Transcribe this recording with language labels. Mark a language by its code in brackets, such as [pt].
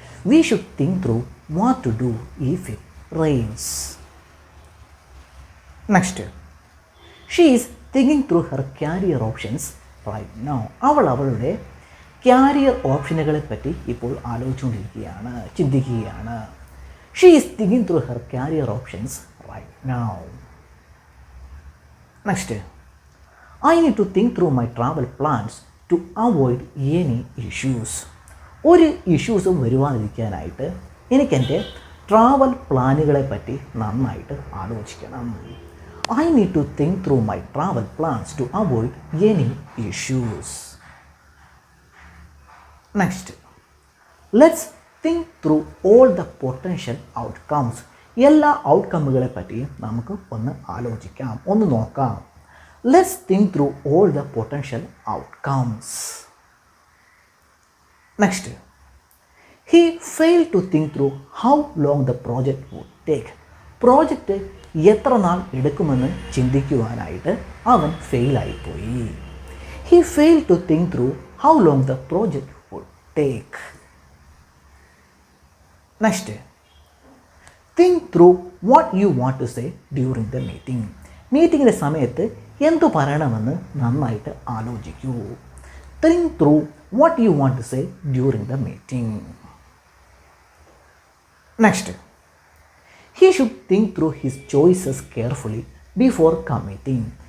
[en] We should think through what to do if it rains. Next, she is thinking through her career options right now. [ml] അവളുടെ carrier ഓപ്ഷനുകളെ പറ്റി ഇപ്പോൾ ചിന്തിക്കുകയാണ്. [en] She is thinking through her career options right now. Next, I need to think through my travel plans to avoid any issues. [ml] ഒരു ഇഷ്യൂസും വരുവാതിരിക്കാനായിട്ട് എനിക്കെൻ്റെ travel പ്ലാനുകളെ പറ്റി നന്നായിട്ട് ആലോചിക്കണം. [en] I need to think through my travel plans to avoid any issues. Next, let's think through all the potential outcomes. [ml] എല്ലാ ഔട്ട്കമ്മുകളെ പറ്റിയും നമുക്ക് ഒന്ന് ആലോചിക്കാം, ഒന്ന് നോക്കാം. [en] Let's think through all the potential outcomes. Next, he fail to think through how long the project would take. [ml] Project എത്ര നാൾ എടുക്കുമെന്ന് ചിന്തിക്കുവാനായിട്ട് അവൻ ഫെയിലായിപ്പോയി. [en] He fail to think through how long the project would take. Next, think through what you want to say during the meeting. [ml] മീറ്റിങ്ങിൻ്റെ സമയത്ത് എന്തു പറയണമെന്ന് നന്നായിട്ട് ആലോചിക്കൂ. [en] think through what you want to say during the meeting. Next, he should think through his choices carefully before committing.